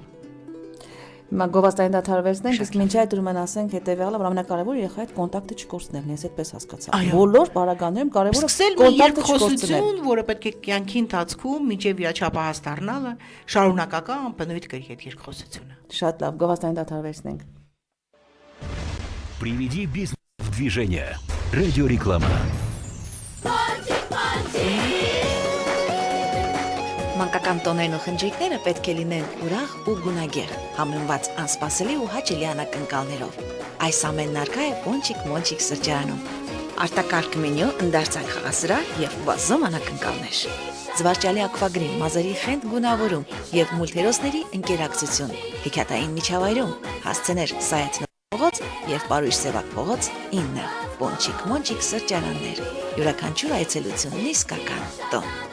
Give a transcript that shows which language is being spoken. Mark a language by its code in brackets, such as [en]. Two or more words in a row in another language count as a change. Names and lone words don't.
[hy] Հիմա գովազդային դադարվեցնենք, իսկ մինչ այդ ուրեմն ասենք հետեւյալը, որ ամենակարևորը երեխայի հետ կոնտակտը չկորցնելն է, ես այդպես հասկացա։ Բոլոր բարականներում կարևորը կոնտակտը չկորցնել, որը պետք է կյանքի ընթացքում մինչև իր չափահաս դառնալը շարունակական բնույթ կրի այդ երկխոսությունը։ Շատ լավ, գովազդային դադարվեցնենք։ [ru] Приведи бизнес в движение. Радиореклама. [hy] Մանկական տոներն ու խնջույքները պետք է լինեն ուրախ ու գունագեղ, համեմված անսպասելի ու հաճելի անակնկալներով։ Այս ամենն առկա է Պոնչիկ-Մոնչիկ սրճարանում։ Արտակարգ մենյու, ընդարձակ խաղասրահ եւ բազում անակնկալներ։ Զվարճալի ակվագրին, մազերի խենթ գունավորում եւ մուլտհերոսների ընկերակցություն։ Հեքիաթային միջավայրում հասցեներ Սայաթ փողոց եւ Պարույր Սևակ փողոց 9։ Պոնչիկ-Մոնչիկ սրճարաններ։ Յուրաքանչյուր այցելություն իսկական տոն։